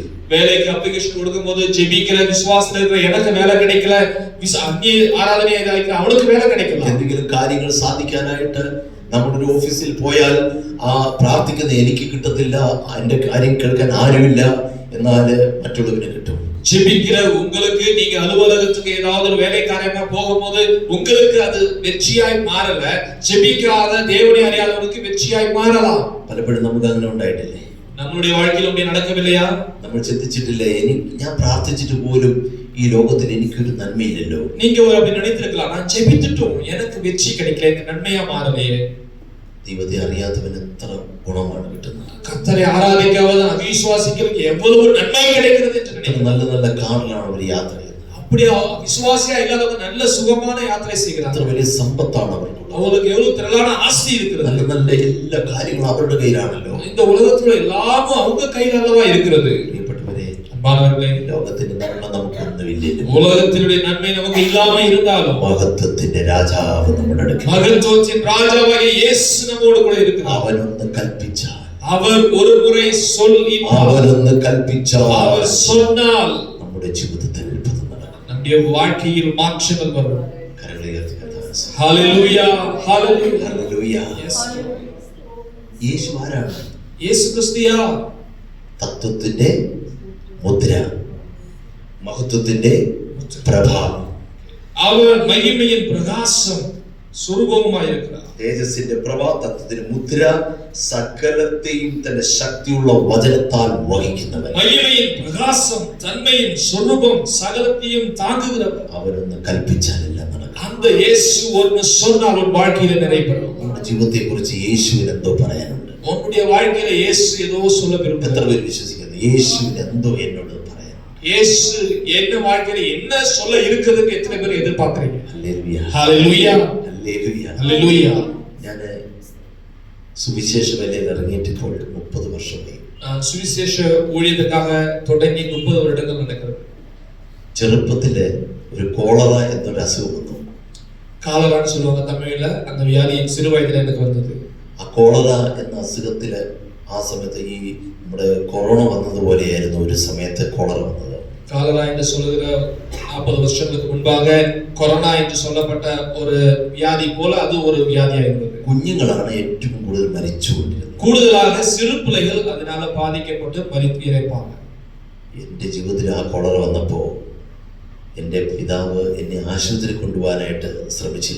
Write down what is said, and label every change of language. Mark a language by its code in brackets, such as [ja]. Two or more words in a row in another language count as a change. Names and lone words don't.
[ta] வேலைக்கு அப்ளிகேஷன் கொடுக்கும்போது ஜெபிக்கிற விசுவாசத்துல இருக்கிற எனக்கு வேலை கிடைக்கல, அந்நிய ஆராதனையா இருக்கிற அவனுக்கு வேலை கிடைக்கல. [ml] എന്തെങ്കിലും കാര്യങ്ങൾ സാധിക്കാനായിട്ട് നമ്മുടെ ഒരു ഓഫീസിൽ പോയാൽ ആ പ്രാർത്ഥിക്കുന്ന എനിക്ക് കിട്ടത്തില്ല, എന്റെ കാര്യം കേൾക്കാൻ ആരുമില്ല, എന്നാല് മറ്റുള്ളവന് കിട്ടും. [ta] ஜெபிக்கிற உங்களுக்கு நீங்க அலுவலகத்துக்கு ஏதாவது ஒரு வேலை காரியமா போகும்போது உங்களுக்கு அது வெற்றியாய் மாறல, ஜெபிக்காத தேவனை அறியாதவனுக்கு வெற்றியாய் மாறலாம். [ml] പലപ്പോഴും നമുക്ക് അങ്ങനെ ഉണ്ടായിട്ടില്ലേ? [ta] நம்மளுடைய வாழ்க்கையில் அப்படி நடக்கவில்லையா? [ml] നമ്മൾ ചിന്തിച്ചിട്ടില്ലേ, ഞാൻ പ്രാർത്ഥിച്ചിട്ട് പോലും ഈ ലോകത്തിൽ എനിക്കൊരു നന്മയില്ലല്ലോ? [ta] நீங்க அப்படி நினைத்திருக்கலாம், நான் ஜெபித்துட்டும் எனக்கு வெற்றி கிடைக்கல, எனக்கு நன்மையா மாறலையே. [ml] ദൈവത്തെ അറിയാത്തവന് എത്ര ഗുണമാണ് കിട്ടുന്നത്. [ta] கர்த்தரை ஆராதிக்காத அவிசுவாசிகளுக்கு எவ்வளவு நன்மை கிடைக்கிறது என்று நினைக்கிறேன். [ml] നല്ല നല്ല കാറിലാണ് അവർ യാത്ര ചെയ്യുന്നത്. [ta] அப்படியே விசுவாசியா இல்லாதவங்க நல்ல சுகமான யாத்திரை செய்கிறாங்க. [ml] അത്ര വലിയ സമ്പത്താണ് അവർക്കുള്ളത്. [ta] அவங்களுக்கு எவ்வளவு திரளான ஆஸ்தி இருக்கிறது. [ml] നല്ല നല്ല എല്ലാ കാര്യങ്ങളും അവരുടെ കയ്യിലാണല്ലോ. [ta] இந்த உலகத்துல எல்லாமும் அவங்க கையில அல்லவா இருக்கிறது. [ml] പ്രിയപ്പെട്ടവരെ, [ta] அன்பானவர்களே, [ml] ലോകത്തിന്റെ നന്മ നമുക്കൊന്നുമില്ലല്ലോ. [ta] உலகத்தினுடைய நன்மை நமக்கு இல்லாம இருந்தாலும் [ml] മഹത്വത്തിന്റെ രാജാവ് നമ്മുടെ അടുക്കൽ, [ta] மகத்துவத்தின் ராஜாவாகிய இயேசு நம்மோடு கூட இருக்கிறார். [ml] അവനൊന്ന് കൽപ്പിച്ചാൽ, [ta] அவர் ஒரு முறை சொல்லினால், [ml] അവനൊന്ന് കൽപ്പിച്ചാൽ [ta] அவர் சொன்னால் [ml] നമ്മുടെ ജീവിതത്തിൽ അത്ഭുതം നടക്കും. [ta] நம்முடைய வாழ்க்கையில் மாற்றங்கள் வரும். [ml] കരങ്ങളെ ഉയർത്തി കർത്താവിനെ സ്തുതിക്കുക. [ta] ஹalleluya, ஹalleluya. [ml] ഹല്ലേലൂയ. Yes. യേശു ആരാണ്? [ta] இயேசு கிறிஸ்துயா [ml] തത്വത്തിന്റെ മുദ്ര, മഹത്വത്തിന്റെ പ്രഭ, [ta] அவர் மகிமையின் பிரகாசம் സ്വരൂപവുമായി இருக்கிறார். [ml] തേജസ്സിന്റെ പ്രഭ, തത്വത്തിന്റെ മുദ്ര, സകലത്തെയും തന്റെ ശക്തിയുള്ള വചനത്താൽ വഹിക്കുന്നവൻ. [ta] மகிமையின் பிரகாசம், தன்மையின் சொரூபம், சகலத்தையும் தாங்குகிறவர். [ml] അവനൊന്ന് കൽപ്പിച്ചാലെല്ലാം നടക്കും. [ta] அந்த இயேசு ஒன்னு சொன்னால் உன் வாழ்க்கையில நிறைவேறும். [ml] നമ്മുടെ ജീവിതത്തെ കുറിച്ച് യേശുവിന് എന്തോ പറയാനുണ്ട്. [ta] உன்னுடைய வாழ்க்கையில இயேசு ஏதோ சொல்ல [ml] എത്ര [ta] விரும்புகிறார். [ml] പേര് വിശ്വസിക്കുന്നു യേശുവിന് എന്തോ എന്നോട് പറയാൻ? [ta] இயேசு என்ன வாழ்க்கையில என்ன சொல்ல இருக்குதுன்னு எத்தனை பேர் எதிர்பார்க்கறீங்க? [ml] ഹല്ലേലൂയ, [ta] ஹalleluya, [ml] ഹല്ലേലൂയ. [ta] ஹalleluya. [ml] ഞാൻ സുവിശേഷ വേലയിൽ ഇറങ്ങിയിട്ട് ഇപ്പോൾ 30 വർഷമായി. [ta] நான் சுவிசேஷ ஊழியத்துக்காக தொடங்கி 30 வருடங்கள் நடக்கிறது. [ml] ചെറുപ്പത്തില് ഒരു കോളറ എന്നൊരു അസുഖം വന്നു. [ta] காலரான்னு சொல்லுவாங்க தமிழ்ல. அந்த வியாதி சிறு வயதில எனக்கு வந்தது. [ml] ആ കോളറ എന്ന അസുഖത്തില് ആ സമയത്ത് ഈ നമ്മുടെ കൊറോണ വന്നതുപോലെയായിരുന്നു ഒരു സമയത്ത് കോളറ വന്നത്. [ta] காலரா என்று சொல்லுகிற 40 வருஷங்களுக்கு முன்பாக கொரோனா என்று சொல்லப்பட்ட ஒரு வியாதி போல அது ஒரு வியாதியா இருந்தது. [ml] കുഞ്ഞുങ്ങളാണ് ഏറ്റവും കൂടുതൽ മരിച്ചുകൊണ്ടിരുന്നത്. [ta] கூடுதலாக சிறு பிள்ளைகள் அதனால பாதிக்கப்பட்டு மரித்து இறப்பாங்க. [ml] എൻ്റെ ജീവിതത്തിൽ ആ കോളറ വന്നപ്പോ എൻ്റെ പിതാവ് എന്നെ ആശുപത്രി കൊണ്ടുപോകാനായിട്ട് ശ്രമിച്ചില്ല.